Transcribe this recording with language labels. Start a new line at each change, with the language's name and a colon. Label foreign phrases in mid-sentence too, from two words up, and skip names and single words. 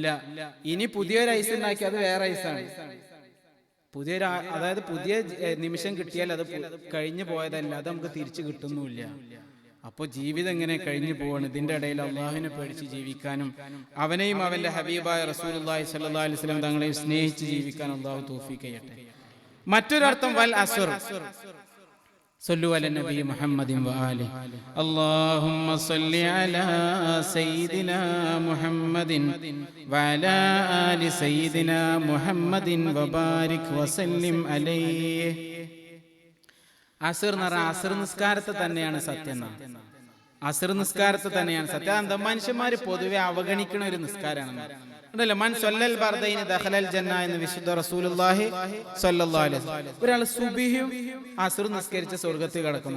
Malayalam: ഇനി പുതിയൊരു ഐസ് ഉണ്ടാക്കി അത് വേറെ ഐസാണ്. അതായത് പുതിയ നിമിഷം കിട്ടിയാൽ അത് കഴിഞ്ഞു പോയതല്ല, അത് നമുക്ക് തിരിച്ചു കിട്ടുന്നുമില്ല. അപ്പൊ ജീവിതം എങ്ങനെ കഴിഞ്ഞു പോവാണ്. ഇതിന്റെ ഇടയിൽ അള്ളാഹുവിനെ പേടിച്ച് ജീവിക്കാനും അവനെയും അവന്റെ ഹബീബായ റസൂലുള്ളാഹി
Arabic: صلى الله عليه وسلم
Malayalam: തങ്ങളെയും സ്നേഹിച്ച് ജീവിക്കാൻ അള്ളാഹു തൗഫീഖ് ചെയ്യട്ടെ. മറ്റൊരർത്ഥം
Arabic: والعصر. صلوا على النبي محمد وآله. اللهم صل على سيدنا محمد وعلى آل سيدنا محمد وبارك وسلم عليه.
Malayalam: അസ്ർ എന്ന് പറഞ്ഞാൽ അസ്ർ നിസ്കാരത്തെ തന്നെയാണ് സത്യം. അസ്ർ നിസ്കാരത്തെ തന്നെയാണ് സത്യം. എന്താ, മനുഷ്യന്മാര് പൊതുവെ അവഗണിക്കുന്ന ഒരു നിസ്കാരമാണ്.
Arabic: من صلى البردين دخل الجنة
Malayalam: എന്ന് വിശുദ്ധ റസൂലുള്ളാഹി
Arabic: صلى الله عليه وسلم.
Malayalam: ഒരാൾ സുബ്ഹിയും അസ്റും നിസ്കരിച്ച സ്വർഗ്ഗത്തിൽ കടക്കുന്നു.